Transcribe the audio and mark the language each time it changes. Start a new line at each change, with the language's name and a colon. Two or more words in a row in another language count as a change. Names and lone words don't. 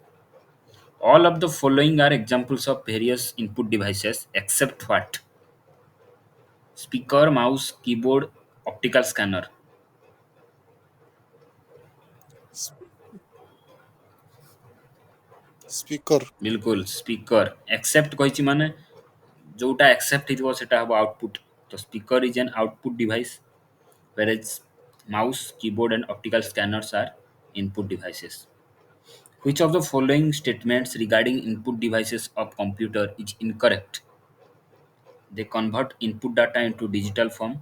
English: All of the following are examples of various input devices except what? Speaker, mouse, keyboard, optical scanner. S- Speaker.
Odia: बिल्कुल
English: speaker except
Odia: କହିଛି ମାନେ ଯୋଉଟା accept ହେଇଥିବ ସେଟା ହବ output.
English: ତ speaker is an output device whereas mouse, keyboard and optical scanners are input devices. Which of the following statements regarding input devices of computer is incorrect? They convert input data into digital form.